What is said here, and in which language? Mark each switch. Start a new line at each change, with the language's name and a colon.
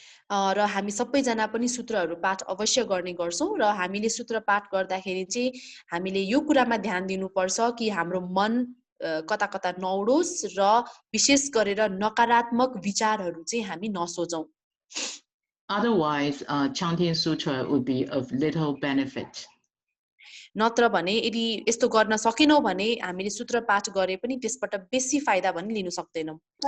Nepali: र हामी सबैजना पनि सूत्रहरू पाठ अवश्य गर्ने गर्छौं र हामीले सूत्र पाठ गर्दाखेरि चाहिँ हामीले यो कुरामा ध्यान दिनुपर्छ कि हाम्रो मन कता कता नौडोस् र विशेष गरेर नकारात्मक विचारहरू चाहिँ हामी नसोचौं.
English: Otherwise, chanting sutra would be of little benefit.
Nepali: नत्र भने यदि यस्तो गर्न सकेनौ भने हामीले सूत्र पाठ गरे पनि त्यसबाट बेसी फाइदा पनि लिन सक्दैनौं.